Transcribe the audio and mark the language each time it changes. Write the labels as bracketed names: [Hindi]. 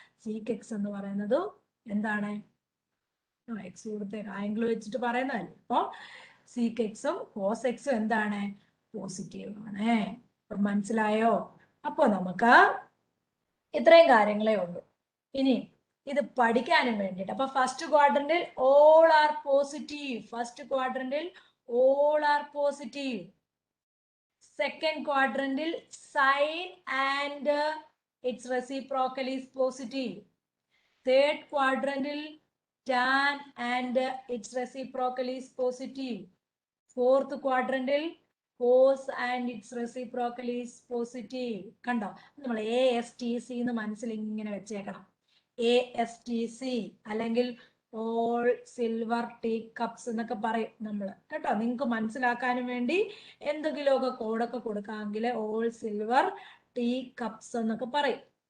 [Malayalam] Seek X എന്ന് പറയുന്നതും എന്താണ്? എക്സ് കൊടുത്തേക്ക് ആംഗിൾ വെച്ചിട്ട് പറയുന്നതല്ലേ. അപ്പൊ സീക്ക് എക്സും കോസ് എക്സും എന്താണ്? പോസിറ്റീവ് ആണ്. അപ്പൊ മനസ്സിലായോ? അപ്പൊ നമുക്ക് ഇത്രയും കാര്യങ്ങളേ ഉള്ളൂ. ഇനി ഇത് പഠിക്കാനും വേണ്ടിയിട്ട് അപ്പൊ first ക്വാഡ്രന്റിൽ [English] All are positive. First ക്വാഡ്രന്റിൽ all are positive. Second quadrantil sign and its reciprocal is positive. Third quadrantil tan and its reciprocal is positive. Fourth quadrantil cos and its reciprocal is positive. [Malayalam] കണ്ടോ, നമ്മൾ ASTC എന്ന് മനസ്സിൽ ഇങ്ങനെ വെച്ചേക്കണം. ASTC അല്ലെങ്കിൽ [English] all silver tea cups [Malayalam] എന്നൊക്കെ പറയും നമ്മൾ കേട്ടോ. നിങ്ങൾക്ക് മനസ്സിലാക്കാനും വേണ്ടി എന്തെങ്കിലുമൊക്കെ കോഡൊക്കെ കൊടുക്കാമെങ്കിൽ [English] all silver tea cups [Malayalam] എന്നൊക്കെ പറയും.